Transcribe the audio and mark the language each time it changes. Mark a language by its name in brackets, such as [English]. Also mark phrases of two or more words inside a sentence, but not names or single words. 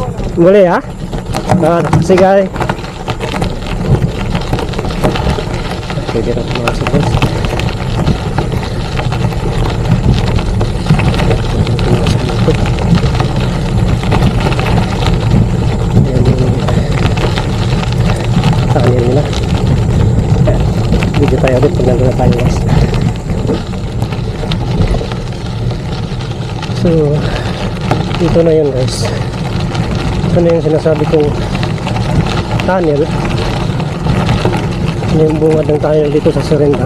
[Indonesian] Boleh ya? Kasih guys. Oke, kita masuk guys. [Filipino] Tangan nila. Video tayo ulit pag nandun na tayo guys. So, ito na yun guys. Ito na yung sinasabi kong tunnel. Ano yung bungad ng tunnel dito sa Serinda.